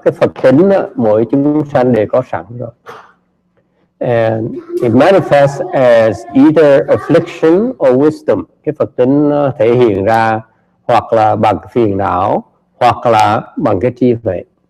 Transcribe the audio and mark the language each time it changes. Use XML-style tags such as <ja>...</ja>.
<vi>Cái Phật tính đó, mỗi chúng sanh đều có sẵn rồi.</vi> <en>And it manifests as either affliction or wisdom.</en> <vi>Cái Phật tính nó thể hiện ra hoặc là bằng phiền não, hoặc là bằng cái trí huệ.</vi>